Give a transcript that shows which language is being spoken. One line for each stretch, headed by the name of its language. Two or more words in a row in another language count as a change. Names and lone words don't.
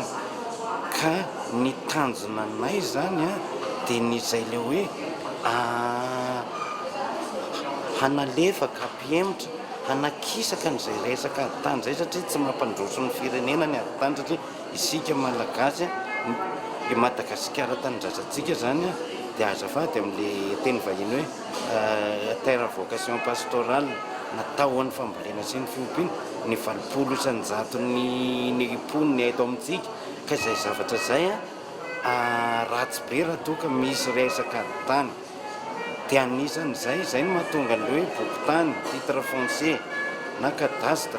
Malagasy: Ka ny tanjona anay zany dia n'izay le hoe hanalefaka hampiemitra, hanakisaka n'izay resaka adi-tany zay satria tsy mampandroso ny firenena ny adi-tany satria isika malagasy i Madagasikara tany-drazantsika zany dia azafady amin'le teny vahiny hoe
French: terre à vocation pastorale,
Malagasy: natao ho an'ny fambolena sy ny fiompiana. Ny valopolo ny poniny eto amintsika ka izay zavatra zay ratsy be raha toa ka misy resaka adi-tany. Dia anisan'izay no mahatonga an'ilay hoe boki-tany,
French: titre foncier
Malagasy: na kadastra.